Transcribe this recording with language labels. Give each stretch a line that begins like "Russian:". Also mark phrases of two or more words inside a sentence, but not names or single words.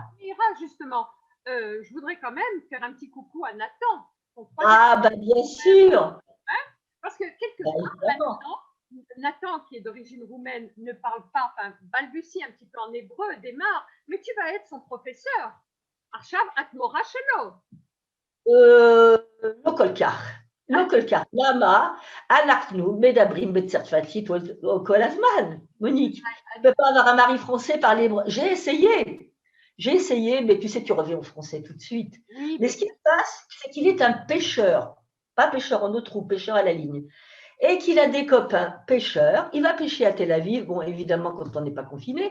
French: Mira, justement, je voudrais quand même faire un petit coucou à Nathan. Bien sûr. Hein, parce que quelque part maintenant, Nathan, qui est d'origine roumaine, ne parle pas, enfin balbutie un petit peu en hébreu, démarre, mais tu vas être son professeur.
Hebrew: עכשיו את מורה שלו. לא כל כך. לא כל כך. למה? אנחנו מדברים בצרפתית כל הזמן, מוניque.
French: Tu ne peux pas avoir un mari français parler hébreu. J'ai essayé, mais tu sais, tu reviens au français tout de suite. Oui, mais ce qui se passe, c'est qu'il est un pêcheur, pas pêcheur en eau trouble, pêcheur à la ligne, et qu'il a des copains pêcheurs. Il va pêcher à Tel Aviv, bon, évidemment, quand on n'est pas confiné.